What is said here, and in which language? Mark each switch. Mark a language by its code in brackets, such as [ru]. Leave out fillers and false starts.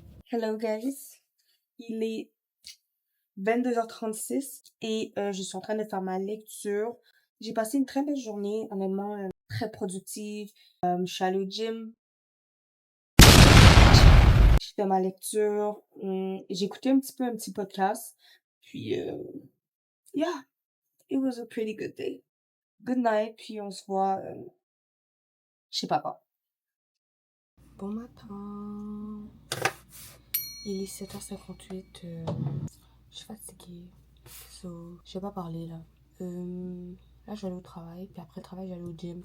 [en] Hello guys, [fr] il est 22h36 et je suis en train de faire ma lecture. J'ai passé une très belle journée, honnêtement, très productive. Je suis allée au gym. J'ai fait ma lecture. J'ai écouté un petit podcast. [en] Puis, yeah, it was a pretty good day. Good night, [fr] puis on se voit chez papa. Bon matin. Il est 7h58. Je suis fatiguée. So, je vais pas parler là. Là, je vais aller au travail. Puis après le travail, je vais aller au gym.